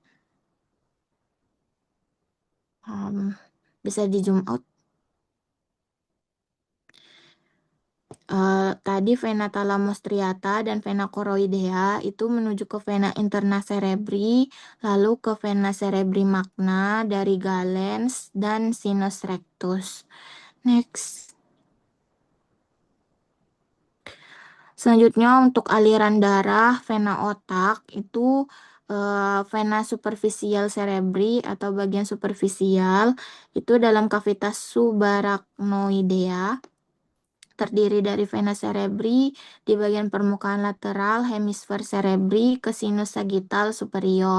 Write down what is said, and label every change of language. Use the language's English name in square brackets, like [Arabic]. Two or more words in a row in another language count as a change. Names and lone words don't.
[Indonesian] Bisa di [English] zoom out. [Indonesian] Tadi [Latin] vena thalamus striata [Indonesian] dan [Latin] vena choroidea [Indonesian] itu menuju ke [Latin] vena interna cerebri, [Indonesian] lalu ke [Latin] vena cerebri magna [Indonesian] dari Galens dan [Latin] sinus rectus. [Indonesian] Next. Selanjutnya untuk aliran darah vena otak itu [Latin] vena superficial cerebri [Indonesian] atau bagian superficial itu dalam kavitas subarachnoidea terdiri dari [Latin] vena cerebri [Indonesian] di bagian permukaan lateral hemisfer cerebri ke [Latin] sinus sagittal superior.